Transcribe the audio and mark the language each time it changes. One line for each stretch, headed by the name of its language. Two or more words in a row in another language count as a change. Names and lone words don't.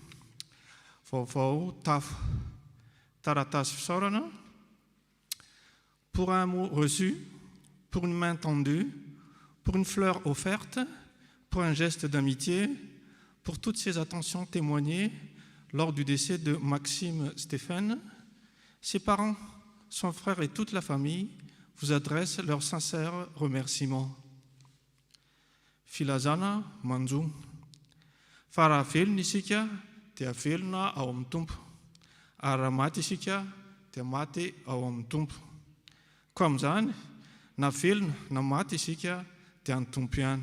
Malagasy: Vaovao tafo taratasy fisaorana.
French: Pour un mot reçu, pour une main tendue, pour une fleur offerte, pour un geste d'amitié, pour toutes ces attentions témoignées lors du décès de Maxime Stéphane, ses parents, son frère et toute la famille vous adressent leurs sincères remerciements.
Malagasy: Filazana Manju. Fa raha velona isika dia velona ao amin'ny tompo, ary raha maty isika dia maty ao amin'ny tompo. Koa amin'izany, na velona na maty isika dia ny tompo ihany.